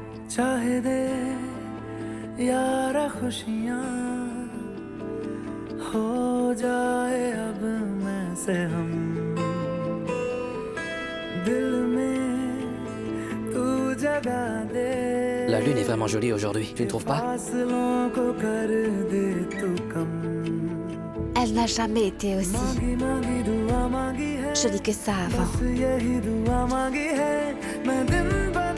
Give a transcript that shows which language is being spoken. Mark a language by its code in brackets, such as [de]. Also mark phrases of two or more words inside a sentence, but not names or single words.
[hi] चाहे दे यारा खुशियाँ हो जाए अब मैं से हम दिल में तू जगा दे [fr] La lune est vraiment jolie aujourd'hui, tu ne trouves pas? [hi] फासलों को कर दे तू कम [fr] Elle n'a jamais été aussi [hi] मांगी मांगी दुआ मांगी है [fr] jolie que ça avant. [hi] बस यही दुआ मांगी है मैं दिन